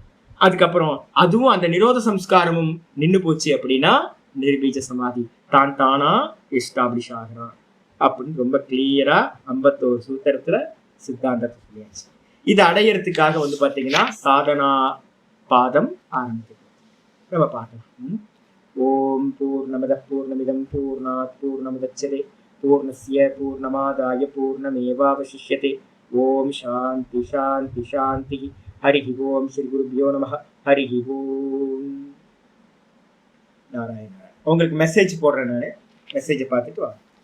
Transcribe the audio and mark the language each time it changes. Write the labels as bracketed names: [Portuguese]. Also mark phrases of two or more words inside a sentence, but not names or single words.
[Tamil] அதுக்கப்புறம் அதுவும் அந்த நிரோத சம்ஸ்காரமும் நின்று போச்சு அப்படின்னா நிர்பீஜ சமாதி தானா எஸ்டாப்ளிஷ் ஆகிறான் அப்படின்னு ரொம்ப கிளியரா 51 சூத்திரத்துல சித்தாந்தத்தை சொல்லியாச்சு. இதை அடையறதுக்காக வந்து பாத்தீங்கன்னா சாதனா பாதம் ஆரம்பிக்குது. நம்ம பார்க்கலாம். [Sanskrit] ॐ पूर्णमदः पूर्णमिदं पूर्णात् पूर्णमुदच्यते पूर्णस्य पूर्णमादाय पूर्णमेवावशिष्यते. ॐ शान्तिः शान्तिः शान्तिः। हरि ॐ श्री गुरुभ्यो नमः. हरि ॐ। नारायण. [Tamil] உங்களுக்கு மெசேஜ் போடுறேன், நான் மெசேஜை பார்த்துட்டு வாங்க.